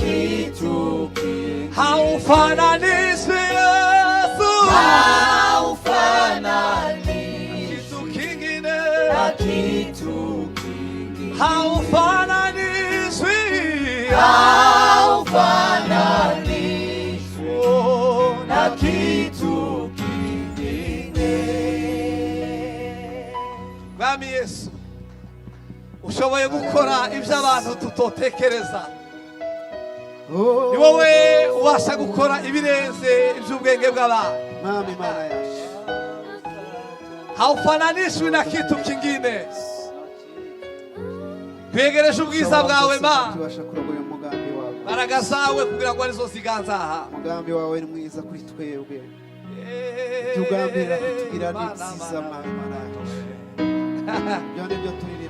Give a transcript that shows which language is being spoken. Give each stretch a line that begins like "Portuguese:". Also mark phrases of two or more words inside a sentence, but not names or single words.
Swahili: haufananishwi Yesu, kitu kingine, na kitu kingine, haufananishwi na kitu kingine.
Kinyarwanda: Mwami Yesu, ushoboye gukora ibyo abantu tutotekereza. Ni wowe ubasha gukora ibirenze iby'ubwenge bw'abantu. Mwami Mana yacu,
Swahili: haufananishwi na kitu kingine.
Kinyarwanda: Twegereje ubwiza bwawe Mana, tubasha kurogoya umugambi wawe. mbaraga zawe kugira ngo arizo ziganza aha. Umugambi wawe ni mwiza kuri twebwe, tugambira kutugira nibyiza Mana yacu. Byone byo turirimba.